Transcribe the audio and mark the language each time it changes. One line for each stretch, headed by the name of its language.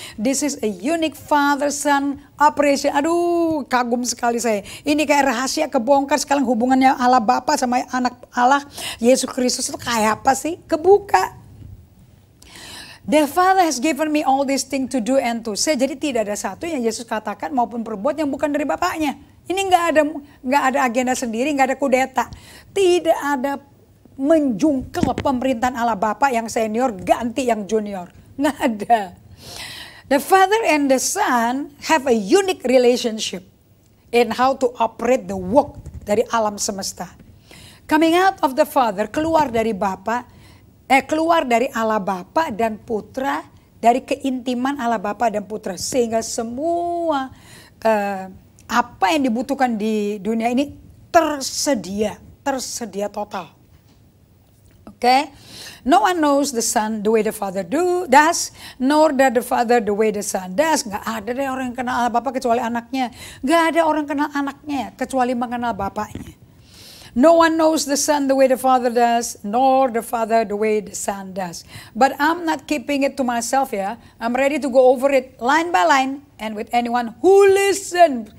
English: This is a unique Father-Son operation.
Indonesian: Aduh, kagum sekali saya. Ini kayak rahasia kebongkar sekarang hubungannya Allah Bapa sama anak Allah Yesus Kristus itu kayak apa sih? Kebuka.
English: The Father has given me all these things to do and to say.
Indonesian: Jadi tidak ada satu yang Yesus katakan maupun perbuat yang bukan dari Bapaknya. Ini nggak ada agenda sendiri, nggak ada kudeta. Tidak ada menjungkel pemerintahan Allah Bapa yang senior ganti yang junior. Nggak ada.
English: The Father and the Son have a unique relationship in how to operate the work
Indonesian: dari alam semesta.
English: Coming out of the Father,
Indonesian: keluar dari keluar dari Allah Bapa dan Putra, dari keintiman Allah Bapa dan Putra, sehingga semua apa yang dibutuhkan di dunia ini tersedia total.
English: Okay? No one knows the Son the way the Father does, nor that the Father the way the Son does.
Indonesian: Gak ada deh orang yang kenal Allah Bapa kecuali anaknya. Gak ada orang kenal anaknya kecuali mengenal Bapaknya.
English: No one knows the Son the way the Father does, nor the Father the way the Son does. But I'm not keeping it to myself ya. I'm ready to go over it line by line and with anyone who listen.